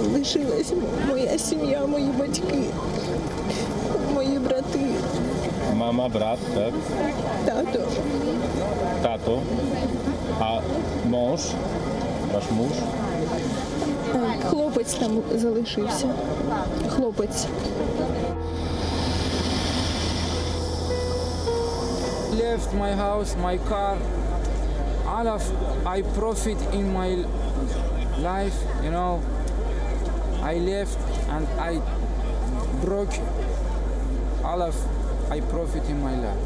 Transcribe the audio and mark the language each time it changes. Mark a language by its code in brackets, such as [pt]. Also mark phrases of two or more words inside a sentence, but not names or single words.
[uk] залишилась моя сім'я, мої батьки, мої брати, [pl] Mama, brat, tak? [uk] тато. [pl] Tato. A mąż? Wasz mąż? [uk] Хлопець там залишився. Хлопець. [en] Left my house, my car, all of I profit in my life, you know. I left and I broke all of I profit in my life.